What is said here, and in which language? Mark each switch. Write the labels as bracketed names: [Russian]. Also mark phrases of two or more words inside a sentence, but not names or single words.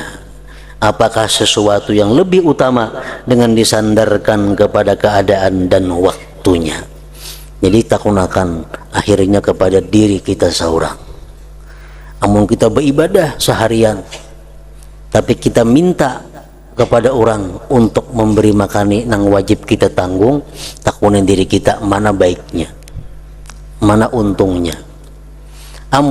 [Indonesian] Apakah sesuatu yang lebih utama dengan disandarkan kepada keadaan dan waktunya? Jadi takunakan akhirnya kepada diri kita seorang. Amun kita beribadah seharian, tapi kita minta kepada orang untuk memberi makani nang wajib kita tanggung, takunin diri kita mana baiknya, mana untungnya.